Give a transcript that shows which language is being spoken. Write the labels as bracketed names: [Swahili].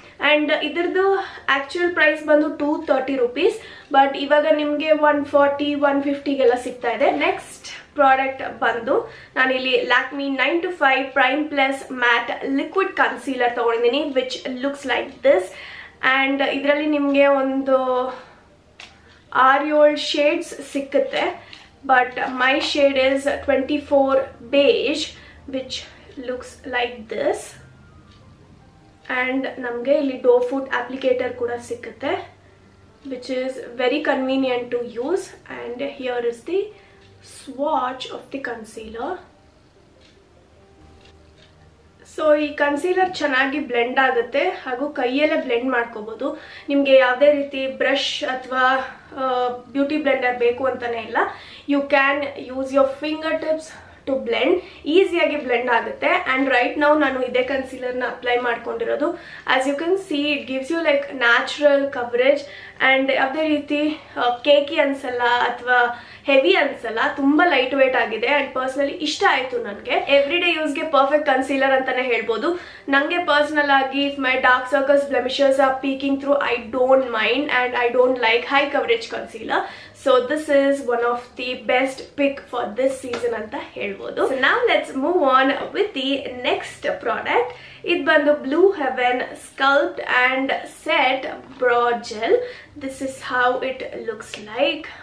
[Kannada] And ಇದ್ರದ್ದು actual price ಬಂದು 230 rupees, but ಇವಾಗ ನಿಮಗೆ 140, 150ಗೆಲ್ಲ ಸಿಗ್ತಾ ಇದೆ. ನೆಕ್ಸ್ಟ್ ಪ್ರಾಡಕ್ಟ್ ಬಂದು ನಾನಿಲ್ಲಿ Lakme 9 to 5 prime plus mat liquid concealer ತಗೊಂಡಿದ್ದೀನಿ, [English] Which looks like this. [Kannada] And ಇದರಲ್ಲಿ ನಿಮಗೆ ಒಂದು 6-7 ಶೇಡ್ಸ್ ಸಿಕ್ಕುತ್ತೆ. [English] But my shade is 24 beige, which looks like this. And [Kannada] namge illi [English] doe foot applicator [Kannada] kuda sikutte, [English] which is very convenient to use. And here is the swatch of the concealer. [Kannada] So ಈ concealer ಚೆನ್ನಾಗಿ blend ಆಗುತ್ತೆ ಹಾಗೂ ಕೈಯಲ್ಲೇ blend ಮಾಡ್ಕೋಬೋದು. ನಿಮಗೆ ಯಾವುದೇ ರೀತಿ brush ಅಥವಾ ಬ್ಯೂಟಿ ಬ್ಲೆಂಡರ್ ಬೇಕು ಅಂತಾನೆ ಇಲ್ಲ. [English] You can use your finger tips to blend. [Kannada] ಈಸಿಯಾಗಿ ಬ್ಲೆಂಡ್ ಆಗುತ್ತೆ. [English] and right [Kannada] ನಾವು ನಾನು ಇದೇ ಕನ್ಸೀಲರ್ನ ಅಪ್ಲೈ ಮಾಡ್ಕೊಂಡಿರೋದು. [English] As you can see, it gives you like natural coverage. [Kannada] And ಯಾವುದೇ ರೀತಿ ಕೇಕಿ ಅನ್ಸಲ್ಲ ಅಥವಾ ಹೆವಿ ಅನ್ಸಲ್ಲ, ತುಂಬ ಲೈಟ್ ವೇಟ್ ಆಗಿದೆ. ಆ್ಯಂಡ್ ಪರ್ಸ್ನಲಿ ಇಷ್ಟ ಆಯಿತು ನನಗೆ. ಎವ್ರಿ ಡೇ ಯೂಸ್ಗೆ ಪರ್ಫೆಕ್ಟ್ ಕನ್ಸೀಲರ್ ಅಂತಾನೆ ಹೇಳ್ಬೋದು. ನನಗೆ ಪರ್ಸ್ನಲ್ ಆಗಿ [English] If my dark circles, blemishes are peeking through, I don't mind and I don't like high coverage concealer. So this is one of the best pick for this season [Kannada] anta helbodu. [English] So now let's move on with the next product. It bandu Blue Heaven Sculpt and Set Brow Gel. This is how it looks like.